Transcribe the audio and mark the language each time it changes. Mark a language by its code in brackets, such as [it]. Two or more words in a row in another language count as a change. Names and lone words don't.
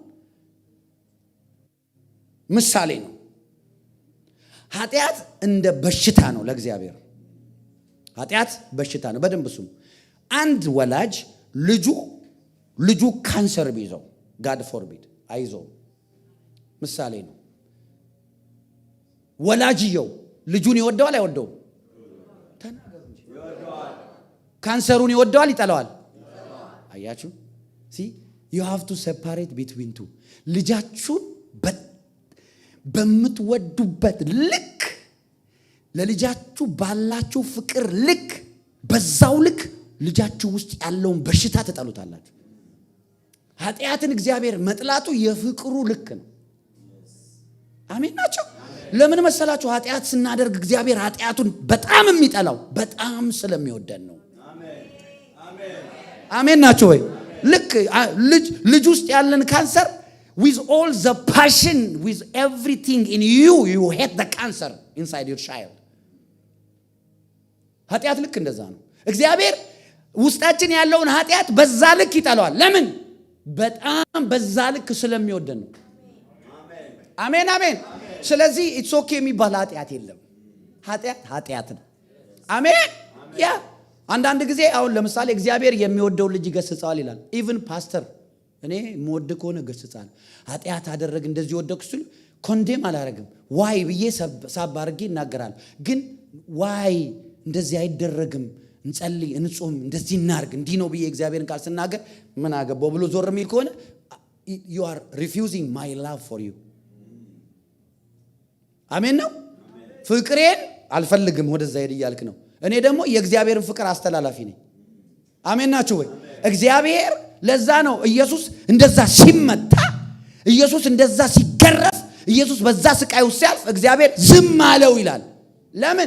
[am] ምሳሌ ነው። ኃጢአት እንደ በሽታ ነው ለእግዚአብሔር። ኃጢአት በሽታ ነው። በደንብ ስሙ። አንድ ወላጅ ልጁ ካንሰር ቢይዘው [en] God forbid [am] አይዞው፣ ምሳሌ ነው። ወላጅየው ልጁን ይወደዋል አይወደውም? ካንሰሩን ይወደዋል ይጠላዋል? አያችሁ? [en] you have to separate between two። [am] ልጃችሁን በምትወዱበት ልክ፣ ለልጃችሁ ባላችሁ ፍቅር ልክ፣ በዛው ልክ ልጃችሁ ውስጥ ያለውን በሽታ ትጠሉታላችሁ። ኃጢአትን እግዚአብሔር መጥላቱ የፍቅሩ ልክ ነው። አሜን ናቸው። ለምን መሰላችሁ? ኃጢአት ስናደርግ እግዚአብሔር ኃጢአቱን በጣም የሚጠላው በጣም ስለሚወደን ነው። አሜን ናቸው ወይ? ልክ ልጅ ውስጥ ያለን ካንሰር [en] with all the passion, with everything in you hate the cancer inside your child። [am] ኃጢአት ልክ እንደዛ ነው። እግዚአብሔር ውስጣችን ያለውን ኃጢአት በዛ ልክ ይጠላዋል። ለምን? በጣም በዛ ልክ ስለሚወደን ነው። አሜን አሜን። ስለዚህ [en] it's OK [am] የሚባል ኃጢአት የለም። ኃጢአት ነው። አሜን። ያ አንዳንድ ጊዜ አሁን ለምሳሌ እግዚአብሔር የሚወደው ልጅ ይገስጻል ይላል። ኢቭን ፓስተር እኔ የምወድ ከሆነ ገስጻል። ኃጢአት አደረግ እንደዚህ ወደኩ ሲል ኮንዴም አላረግም። ዋይ ብዬ ሳብ አድርጌ እናገራል። ግን ዋይ እንደዚህ አይደረግም፣ እንጸልይ፣ እንጾም፣ እንደዚህ እናርግ፣ እንዲህ ነው ብዬ እግዚአብሔርን ቃል ስናገር ምን አገባው ብሎ ዞር የሚል ከሆነ [en] you are refusing my love for you። [am] አሜን ነው። ፍቅሬን አልፈልግም ወደዛ ሄድ እያልክ ነው። እኔ ደግሞ የእግዚአብሔርን ፍቅር አስተላላፊ ነኝ። አሜን ናችሁ ወይ? እግዚአብሔር ለዛ ነው ኢየሱስ እንደዛ ሲመታ፣ ኢየሱስ እንደዛ ሲገረፍ፣ ኢየሱስ በዛ ስቃይ ውስጥ ሲያልፍ እግዚአብሔር ዝም አለው ይላል። ለምን?